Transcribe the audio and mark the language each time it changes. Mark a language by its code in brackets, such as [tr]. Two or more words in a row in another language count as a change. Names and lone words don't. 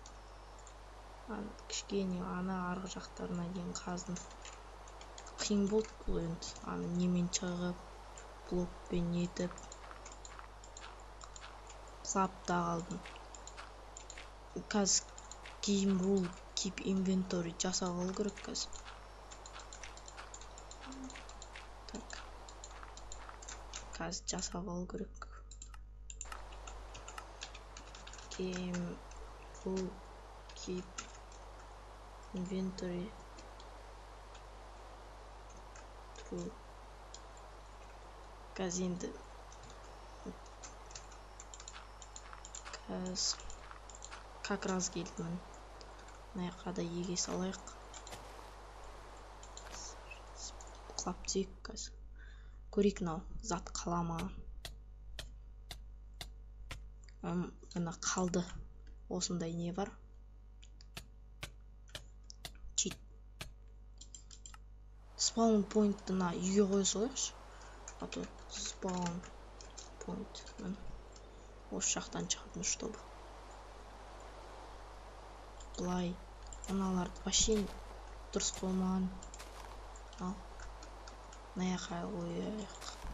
[kk] Кішкене ана арғы жақтарына дейін қаздым. Қиын болды бұл енді. Аны немен шығып, блокпен нетіп. Құлап та қалдым. Қазір [en] game rule keep inventory [kk] жасап алу керек қазір. Так. Қазір жасап алу керек. [en] Game rule keep inventory true. [kk] Қазір енді [ru] как раз [kk] келдім. Мына жаққа да еге салайық. Құлап тек қазір. Көрейік мынау зат қала ма. Мына қалды. Осындай не бар. Чит. [en] Spawn point- [kk] ына үйге қоя салайықшы. [ru] А то [en] spawn point. [kk] Осы жақтан шығатын чтобы. Былай. Мыналарды вообще дұрыс қоймаған. Ал. Мына жаққа қояйық.